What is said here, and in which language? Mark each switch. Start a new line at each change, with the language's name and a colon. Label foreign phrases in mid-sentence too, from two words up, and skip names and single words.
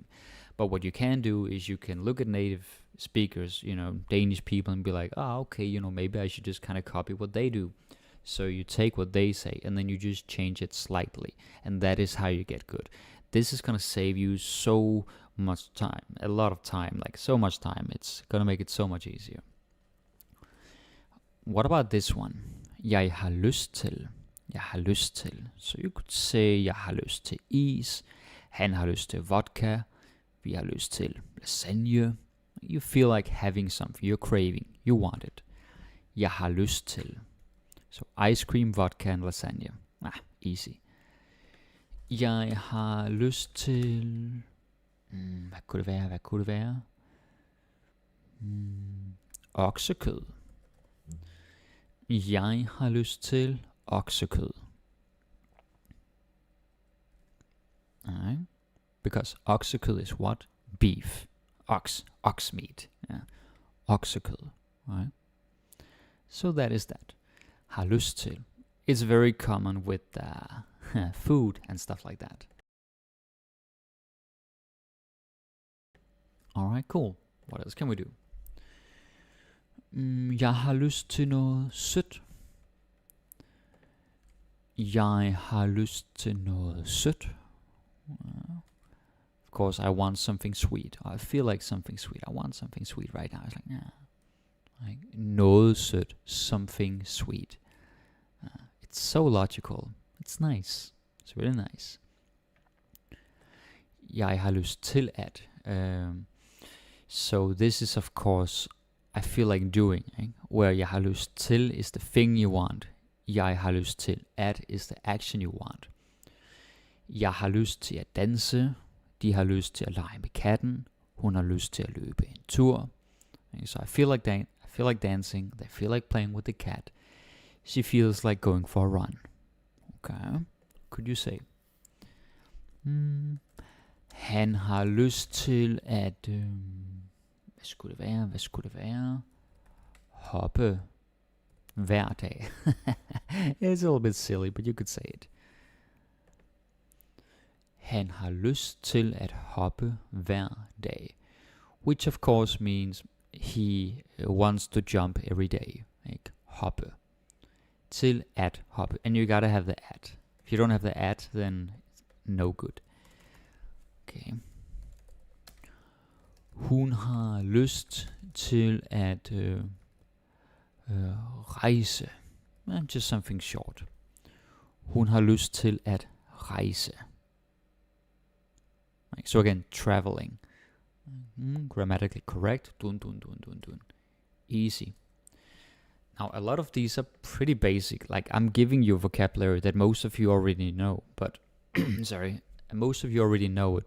English: But what you can do is you can look at native speakers, Danish people, and be like, okay, maybe I should just kind of copy what they do. So you take what they say, and then you just change it slightly, and that is how you get good. This is going to save you so much time, a lot of time, like so much time. It's going to make it so much easier. What about this one?
Danish: Jeg har lyst til. Jeg har lyst til.
English: So you could say,
Danish: jeg har lyst til is. Han har lyst til vodka. Vi har lyst til lasagne.
English: You feel like having something. You're craving. You want it.
Danish: Jeg har lyst til.
English: So ice cream, vodka and lasagne.
Danish: Easy. Jeg har lyst til... Hvad kunne det være? Oksekød. Jeg har lyst til oksekød.
English: Alright. Because oksekød is what? Beef. Ox meat. Yeah. Oksekød. Alright. So that is that.
Danish: Har lyst til.
English: It's very common with food and stuff like that. Alright, cool. What else can we do?
Danish: Jeg har lyst til noget sødt. Jeg har lyst til noget sødt.
English: Of course, I want something sweet. I feel like something sweet. I want something sweet right now. It's like, like
Danish: noget sødt.
English: Something sweet. It's so logical. It's nice. It's really nice.
Danish: Jeg har lyst til at.
English: So this is of course, I feel like doing. Where
Danish: jeg har lyst til
English: is the thing you want.
Danish: Jeg har lyst til at
English: is the action you want.
Danish: Jeg har lyst til at danse. De har lyst til at lege med katten. Hun har lyst til at løbe en tur.
English: So I feel like dancing. They feel like playing with the cat. She feels like going for a run. Okay. Could you say?
Danish: Han har lyst til at... Hvad skulle det være? Hoppe hver dag.
English: It's a little bit silly, but you could say it.
Danish: Han har lyst til at hoppe hver dag.
English: Which of course means he wants to jump every day.
Danish: Like hoppe. Til at hoppe.
English: And you gotta have the at. If you don't have the at, then no good. Okay.
Danish: Hun har lyst til at rejse.
English: Just something short.
Danish: Hun har lyst til at rejse.
English: So again, traveling. Grammatically correct. Dun, dun, dun, dun, dun. Easy. Now, a lot of these are pretty basic. Like, I'm giving you vocabulary that most of you already know, but most of you already know it.